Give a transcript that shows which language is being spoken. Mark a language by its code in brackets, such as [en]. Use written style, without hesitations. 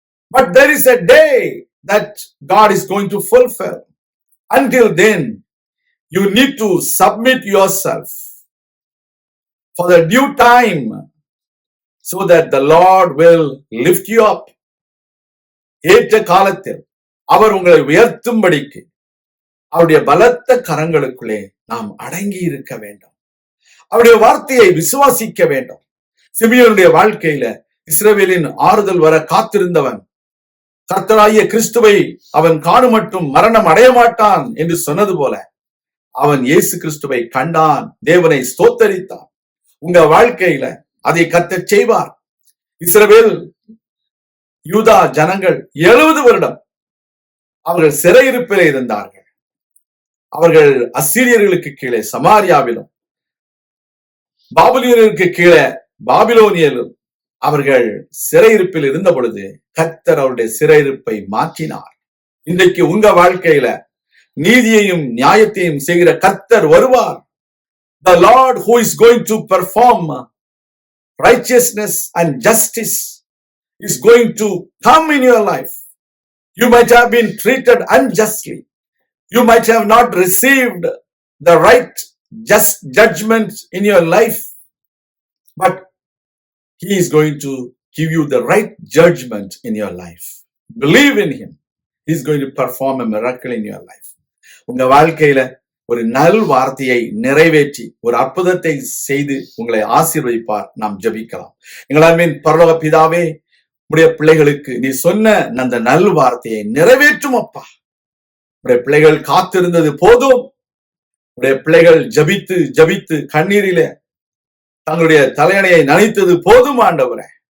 [en] But there is a day that God is going to fulfill. Until then, you need to submit yourself for the due time so that the Lord will lift you up. [ta] ஏற்ற காலத்தில் அவர் உங்களை உயர்த்தும்படிக்கு அவருடைய பலத்த கரங்களுக்குள்ளே நாம் அடங்கி இருக்க வேண்டும். அவருடைய வார்த்தையை விசுவாசிக்க வேண்டும். சிமியோனுடைய வாழ்க்கையில இஸ்ரவேலின் ஆறுதல் வர காத்திருந்தவன் கர்த்தராகிய கிறிஸ்துவை அவன் காணும் மட்டும் மரணம் அடைய மாட்டான் என்று சொன்னது போல அவன் இயேசு கிறிஸ்துவை கண்டான், தேவனை ஸ்தோத்தரித்தான். உங்க வாழ்க்கையில அதை கர்த்தர் செய்வார். இஸ்ரவேல் யூதா ஜனங்கள் 70 வருடம் அவர்கள் சிறையிருப்பிலே இருந்தார்கள். அவர்கள் அசீரியர்களுக்கு கீழே சமாரியாவிலும் பாபிலோனியருக்கு கீழே பாபிலோனியிலும் அவர்கள் சிறையிருப்பில் இருந்த பொழுது கர்த்தர் அவருடைய சிறையிருப்பை மாற்றினார். இன்றைக்கு உங்க வாழ்க்கையில நீதியையும் நியாயத்தையும் செய்கிற கர்த்தர் வருவார். [en] The Lord who is going to perform righteousness and justice is going to come in your life. You might have been treated unjustly. You might have not received the right just judgment in your life, but he is going to give you the right judgment in your life. Believe in him. He is going to perform a miracle in your life. [ta] உங்க வாழ்க்கையில ஒரு நல் வார்த்தையை நிறைவேற்றி ஒரு அற்புதத்தை செய்து உங்களை ஆசீர்வதிப்பார். நாம் ஜெபிக்கலாம். எங்களால் பரலோக பிதாவே, உடைய பிள்ளைகளுக்கு நீ சொன்ன அந்த நல் வார்த்தையை நிறைவேற்றும் அப்பா. உடைய பிள்ளைகள் காத்திருந்தது போதும். உடைய பிள்ளைகள் ஜபித்து ஜபித்து கண்ணீரில தங்களுடைய தலையணையை நனைத்தது போதும் ஆண்டவரே.